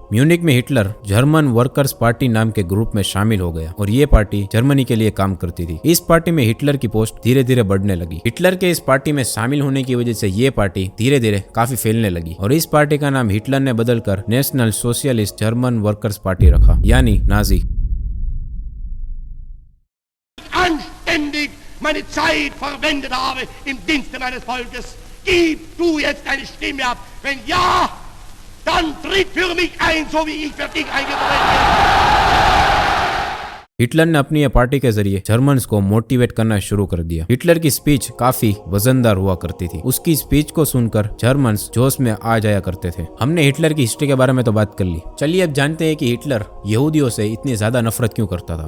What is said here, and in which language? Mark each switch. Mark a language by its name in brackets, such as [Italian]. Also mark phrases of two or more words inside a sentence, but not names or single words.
[Hindi] म्यूनिक में हिटलर जर्मन वर्कर्स पार्टी नाम के ग्रुप में शामिल हो गया, और ये पार्टी जर्मनी के लिए काम करती थी। इस पार्टी में हिटलर की पोस्ट धीरे धीरे बढ़ने लगी। हिटलर के इस पार्टी में शामिल होने की वजह से ये पार्टी धीरे धीरे काफी फैलने लगी, और इस पार्टी का नाम हिटलर ने बदलकर नेशनल सोशलिस्ट जर्मन वर्कर्स पार्टी रखा, यानी नाजी। [German] Anständig meine Zeit verwendet habe im Dienste meines Volkes, gib du jetzt deine Stimme ab. Wenn ja, dann tritt für mich ein, so wie ich für dich eingetreten bin. [Hindi] हिटलर ने अपनी ये पार्टी के जरिए जर्मन्स को मोटिवेट करना शुरू कर दिया। हिटलर की स्पीच काफी वजनदार हुआ करती थी। उसकी स्पीच को सुनकर जर्मन्स जोश में आ जाया करते थे। हमने हिटलर की हिस्ट्री के बारे में तो बात कर ली, चलिए अब जानते हैं कि हिटलर यहूदियों से इतनी ज्यादा नफरत क्यों करता था।